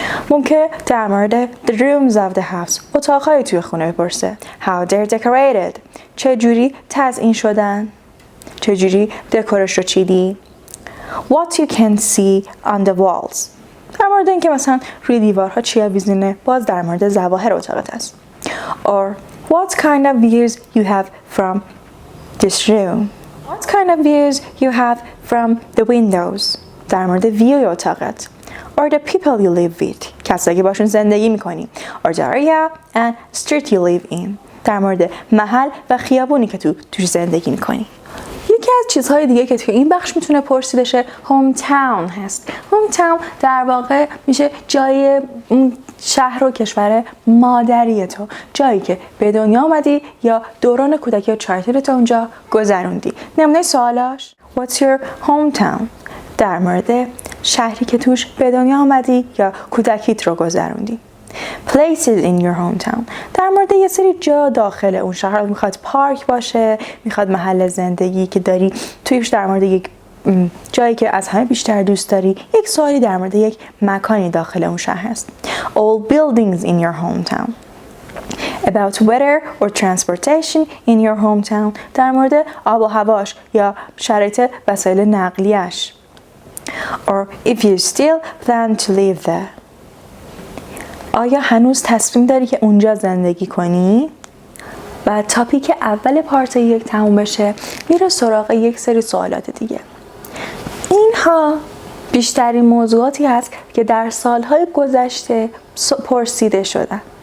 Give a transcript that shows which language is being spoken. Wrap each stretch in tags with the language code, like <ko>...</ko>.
<fa>ممکن در مورد</fa> <en>the rooms of the house</en> <fa>اتاقهای توی خونه بپرسه.</fa> <en>How they're decorated</en> <fa>چه جوری تزیین شدن؟ چه جوری دکورش رو چیدی؟</fa> <en>What you can see on the walls</en> <fa>در مورد اینکه مثلا روی دیوارها چی آویزونه، باز در مورد ظواهر اتاقت است.</fa> <en>Or what kind of views you have from this room What kind of views you have from the windows</en> <fa>در مورد ویوی اتاقت.</fa> <en>Or the people you live with</en> <fa>کسایی که باشون زندگی میکنی.</fa> <en>Or the area and street you live in</en> <fa>در مورد محل و خیابونی که توش زندگی میکنی. یکی از چیزهای دیگه که توی این بخش میتونه پرسیده شه هوم تاون هست. هوم تاون در واقع میشه جای شهر و کشور مادری تو، جایی که به دنیا آمدی یا دوران کودکی و چایلدهود تو اونجا گذروندی. نمونه سوالاش</fa> <en>What's your hometown</en> <fa>در مورد شهری که توش به دنیا آمدی یا کودکیت رو گذروندی.</fa> <en>Places in your hometown</en> <fa>در مورد یه سری جا داخل اون شهر، میخواد پارک باشه، میخواد محل زندگی که داری تویش، در مورد یک جایی که از همه بیشتر دوست داری، یک سوالی در مورد یک مکانی داخل اون شهر هست.</fa> <en>All buildings in your hometown about weather or transportation in your hometown</en> <fa>در مورد آب و هواش یا شرایط وسایل نقلیش.</fa> <en>Or if you still plan to live there</en> <fa>آیا هنوز تصمیم داری که اونجا زندگی کنی؟ و تاپیک اول پارت 1 تموم بشه میره سراغ یک سری سوالات دیگه. اینها بیشترین موضوعاتی هست که در سالهای گذشته پرسیده شدن.</fa>